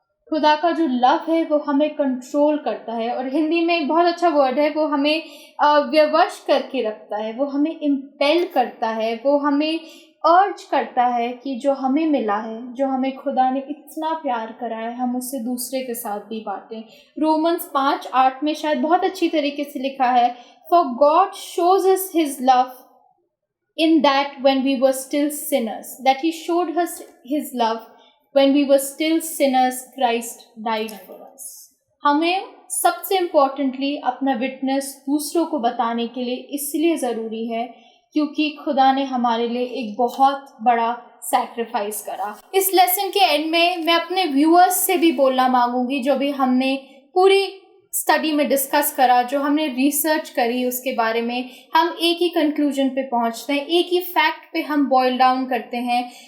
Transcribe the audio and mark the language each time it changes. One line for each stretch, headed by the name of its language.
Hindi: खुदा का जो लव है वो हमें कंट्रोल करता है, और हिंदी में एक बहुत अच्छा वर्ड है, वो हमें व्यवश करके रखता है, वो हमें इम्पेल करता है, वो हमें अर्ज करता है कि जो हमें मिला है, जो हमें खुदा ने इतना प्यार करा है, हम उससे दूसरे के साथ भी बांटें। रोमन्स 5:8 में शायद बहुत अच्छी तरीके से लिखा है,
English: For God shows us his love in that when we were still sinners, that he showed us his love when we were still sinners, Christ died for us।
Hindi: हमें सबसे इम्पोर्टेंटली अपना विटनेस दूसरों को बताने के लिए इसलिए ज़रूरी है क्योंकि खुदा ने हमारे लिए एक बहुत बड़ा सैक्रिफाइस करा। इस लेसन के एंड में मैं अपने व्यूअर्स से भी बोलना मांगूंगी, जो भी हमने पूरी स्टडी में डिस्कस करा, जो हमने रिसर्च करी उसके बारे में, हम एक ही कंक्लूजन पे पहुंचते हैं, एक ही फैक्ट पे हम बॉयल डाउन करते हैं।